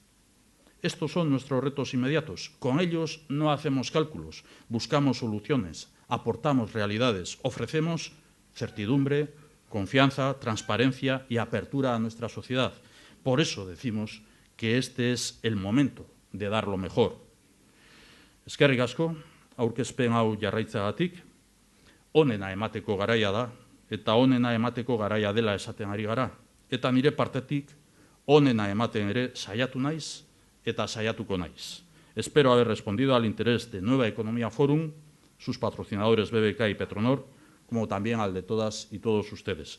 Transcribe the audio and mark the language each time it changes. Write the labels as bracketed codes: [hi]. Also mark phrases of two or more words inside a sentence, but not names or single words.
[es] Estos son nuestros retos inmediatos. Con ellos no hacemos cálculos, buscamos soluciones, aportamos realidades, ofrecemos certidumbre, confianza, transparencia y apertura a nuestra sociedad. Por eso decimos que este es el momento de dar lo mejor. [eu] Eskerrik asko, aurkezpen hau jarraitzeagatik, onena emateko garaia da, eta onena emateko garaia dela esaten ari gara. Eta nire partetik, onena ematen ere saiatu naiz eta saiatuko naiz. [es] Espero haber respondido al interés de Nueva Economía Forum, sus patrocinadores BBK y Petronor, como también al de todas y todos ustedes.